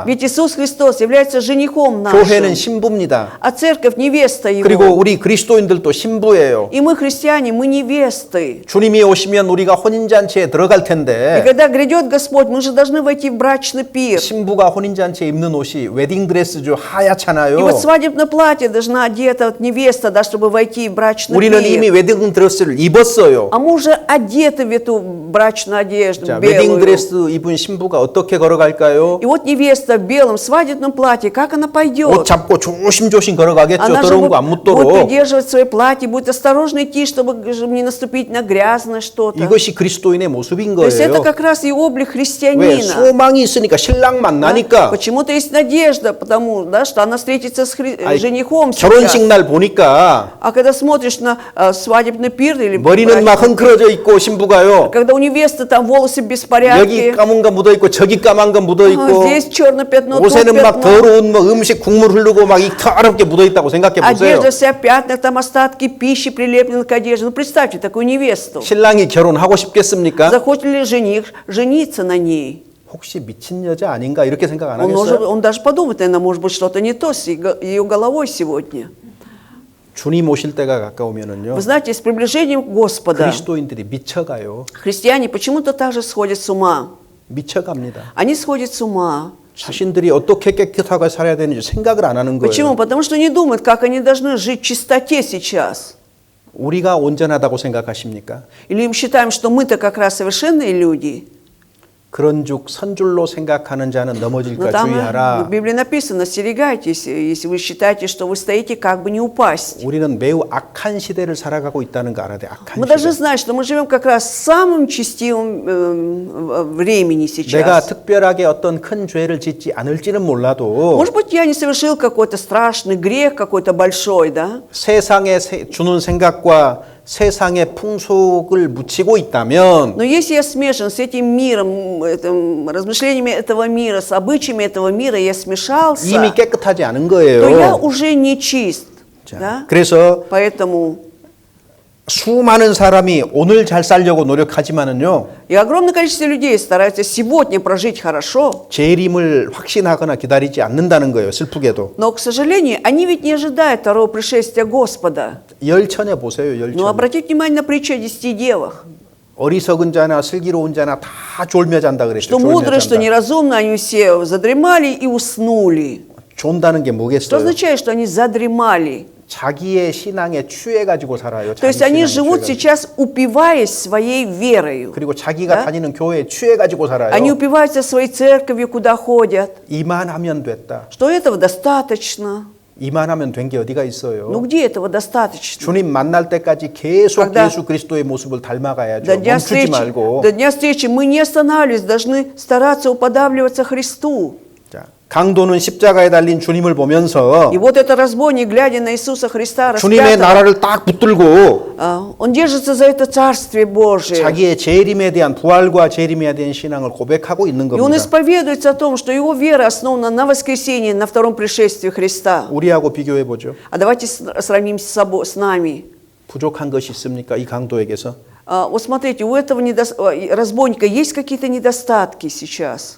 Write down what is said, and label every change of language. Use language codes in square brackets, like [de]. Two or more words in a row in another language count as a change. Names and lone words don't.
[ru] Ведь Иисус Христос является женихом [ko] 교회는 [ru] нашим, [ko] 신부입니다. [ru] а церковь невеста [ko] 그리고 [ru] его. [ko] 우리 그리스도인들도 신부예요. [ru] И мы христиане, мы невесты. [ko] 주님이 오시면 우리가 혼인잔치에 들어갈 [ru] И [ko] 텐데 [ru] когда грядет Господь, мы же должны войти в брачный пир. [ko] 신부가 혼인잔치에 입는 옷이 웨딩드레스죠. [ru] И [ko] 하얗잖아요. [ru] вот свадебное платье должна одета вот невеста, да, чтобы войти в брачный [ko] 우리는 이미 [ru] пир. [ko] 웨딩드레스를 입었어요. [ru] А мы уже одеты в эту брачную одежду [ko] 자, [ru] белую. [ko] 웨딩드레스 입은 신부가 어떻게 걸어갈까요? [ru] И вот невеста в белом свадебном платье, как она [ko] 옷 [ru] пойдет? [ko] 잡고 조심조심 걸어가겠죠. [ru] Она же [ko] 더러운 거 안 [ru] будет [ko] 묻도록. [ru] придерживать свое платье, будет осторожно идти, чтобы не наступить на грязное что-то. [ko] 이것이 그리스도인의 모습인 [ru] То есть это [ko] 거예요. [ru] как раз и облик [ko] 왜? [ru] христианина. [ko] 소망이 있으니까 신랑 [ru] Да? [ko] 만나니까 [ru] Почему-то есть надежда, потому да, что она встретится с [ko] 아이, [ru] женихом [ko] 결혼식 [ru] сейчас. [ko] 날 보니까 [ru] А когда смотришь на свадебный пир или [ko] 머리는 막 흥크러져 있고 신부가요. [ru] когда у невесты там волосы в [ko] 여기 [ru] беспорядке, [ko] 까만 거 묻어 있고 저기 까만 거 묻어 있고 [ru] здесь черное пятно, тут [ko] 옷에는 막 [ru] пятно, [ko] 더러운 뭐 음식 국물 흐르고 막 이 더럽게 묻어 있다고 생각해 보세요. [ru] одежда вся в пятнах, там остатки пищи прилеплены к одежде. Ну представьте такую невесту. [ko] 신랑이 결혼하고 싶겠습니까? [ru] Захочет ли жених жениться на ней? [ko] 혹시 미친 여자 아닌가 이렇게 생각 안 하겠어요? [ru] Он даже подумает, наверное, может быть что-то не то с ее головой сегодня. [ko] 주님 오실 때가 가까우면은요. [ru] Вы знаете, с приближением Господа [ko] 그리스도인들이 미쳐가요. [ru] христиане почему-то также сходят с ума. [ko] 미쳐갑니다. [ru] Они сходят с ума. [ko] 자신들이 어떻게 깨끗하게 살아야 되는지 생각을 안 하는 [ru] Почему? [ko] 거예요. [ru] Потому что не думают, как они должны жить в чистоте сейчас. [ko] 우리가 온전하다고 생각하십니까? [ru] Или мы считаем, что мы-то как раз совершенные люди. [ko] 그런 juk 선줄로 생각하는 자는 [ru] Но [ko] 넘어질까 [ru] там в [ko] 주의하라. [ru] Библии написано, остерегайтесь, если вы считаете, что вы стоите, как бы не упасть. [ko] 우리는 매우 악한 시대를 살아가고 있다는 거 알아야 돼. 악한 [ru] Мы должны [ko] 시대. [ru] знать, что мы живем как раз в самом чистивом времени [ko] 내가 [ru] сейчас. [ko] 특별하게 어떤 큰 죄를 짓지 않을지는 몰라도 [ru] Может быть, я не совершил какой-то страшный грех, какой-то большой, да? [ko] 세상에 주는 생각과 세상의 풍속을 묻히고 있다면 [ru] Но если я смешан с этим миром, размышлениями этого мира, с обычаями этого мира, я смешался, [ko] 이미 깨끗하지 않은 [ru] то я [ko] 거예요. [ru] уже не чист. [ko] 자, [ru] Да? [ko] 그래서 [ru] Поэтому [ko] 수많은 사람이 오늘 잘 살려고 노력하지만은요. [ru] и огромное количество людей стараются сегодня прожить хорошо, [ko] 재림을 확신하거나 기다리지 않는다는 거예요. 슬프게도. [ru] но, к сожалению, они ведь не ожидают второго пришествия Господа. [ko] 열천에 보세요. [ru] Но [ko] 열천. [ru] обратите внимание на притчу о 10 девах. [ko] 어리석은 자나 슬기로운 자나 다 졸며 잔다 그랬죠. [ru] Что [ko] 졸며 [ru] мудрые, что [ko] 잔다. [ru] неразумные, они все задремали и уснули. [ko] 존다는 게 [ru] Что [ko] 뭐겠어요? [ru] означает, что они задремали? [ko] 자기의 신앙에 취해 가지고 살아요. [ru] То есть [ko] 자기 [ru] они [ko] 신앙에 [ru] живут [ko] 취해가지고. [ru] сейчас, упиваясь своей верою. [ko] 그리고 자기가 [ru] Да? [ko] 다니는 교회에 취해 가지고 살아요. [ru] Они упиваются своей церковью, куда ходят. [ko] 이만하면 됐다. [ru] Что этого достаточно. [ko] 이만하면 된 게 어디가 있어요? [ru] Ну где этого достаточно? [ko] 주님 만날 때까지 계속 [ru] Когда- [ko] 예수 그리스도의 모습을 닮아가야죠. [ru] До дня, [ko] 멈추지 [ru] встречи, [ko] 말고. [ru] до дня встречи мы не останавливались, должны стараться уподабливаться Христу. [ko] 자, 강도는 십자가에 달린 주님을 보면서 [ru] И вот это разбойник, глядя на Иисуса Христа, [ko] 주님의 [ru] распятого, [ko] 나라를 딱 붙들고 [ru] он держится за это Царствие Божие. [ko] 자기의 재림에 대한 부활과 재림에 대한 신앙을 고백하고 있는 [ru] И он [ko] 겁니다. [ru] исповедуется о том, что его вера основана на воскресении, на втором пришествии Христа. [ko] 우리하고 비교해 보죠. [ru] А давайте сравним с собой, с нами. [ko] 부족한 것이 있습니까? 이 강도에게서? [ru] Вот смотрите, у этого разбойника есть какие-то недостатки сейчас?